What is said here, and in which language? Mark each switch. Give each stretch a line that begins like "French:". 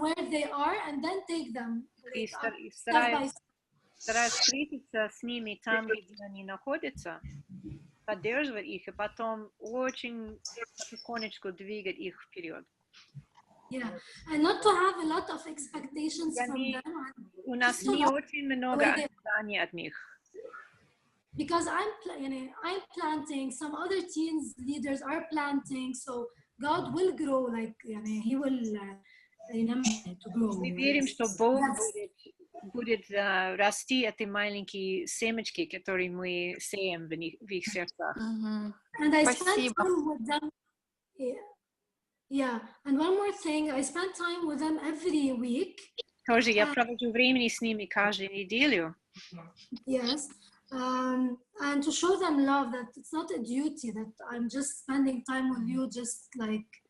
English: where they are and then take them.
Russian: И стараюсь встретиться с ними там, где они находятся, поддерживать их, и потом очень потихонечку двигать их вперед.
English: Yeah, and not to have a lot of expectations from them.
Russian: У нас не очень много ожиданий от них.
English: Because I'm planting, some other teens leaders are planting, so God will grow, like He will to grow.
Russian: Мы верим, что Бог будет расти эти маленькие семечки, которые мы сеем в их сердцах.
English: And I spend time with them. Yeah, and one more thing, I spend time with them every week.
Russian: Тоже я провожу времени с ними каждую неделю.
English: Yes, and to show them love, that it's not a duty, that I'm just spending time with you, just like.